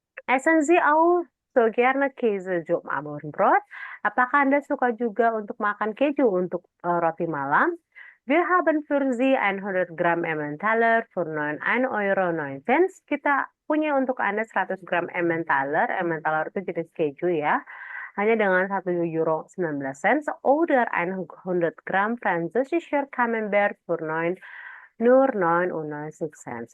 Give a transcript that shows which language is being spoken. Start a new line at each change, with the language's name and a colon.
German: Essen Sie auch so gerne Käse zum Abendbrot?
Indonesian: Apakah Anda suka juga untuk makan keju untuk roti malam?
German: Wir haben für Sie 100 Gramm Emmentaler für 1 Euro 9 Cent.
Indonesian: Kita punya untuk Anda 100 gram Emmentaler. Emmentaler itu jenis keju ya. Hanya dengan 1 euro 19 cent.
German: Oder 100 Gramm französischer Camembert für nur 99 cents.